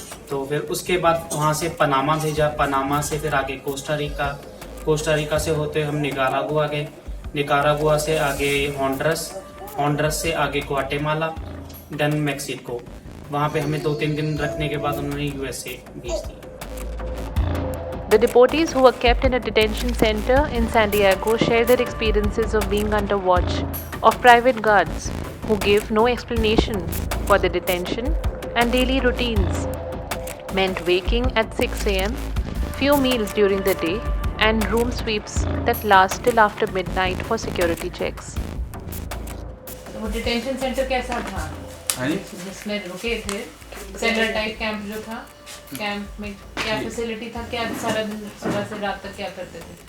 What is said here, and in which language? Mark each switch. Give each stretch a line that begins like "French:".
Hindi: तो फिर उसके बाद वहाँ से पनामा भेजा, पनामा से फिर आगे कोस्टा रिका, कोस्टा रिका से होते हम निकारागुआ गए, निकारागुआ से आगे होंडरस, होंडरस से आगे ग्वाटेमाला, देन मेक्सिको। वहाँ पे हमें 2-3 दिन रखने के बाद उन्होंने यूएसए भेज दिया।
English: The deportees who were kept in a detention center in San Diego shared their experiences of being under watch of private guards who gave no explanation for the detention, and daily routines meant waking at 6 a.m., few meals during the day, and room sweeps that last till after midnight for security checks.
Hindi: वो detention centre कैसा था? जिसमें रुके थे, central type camp जो था, camp में क्या फैसिलिटी था, क्या सारा दिन सुबह से रात तक क्या करते थे?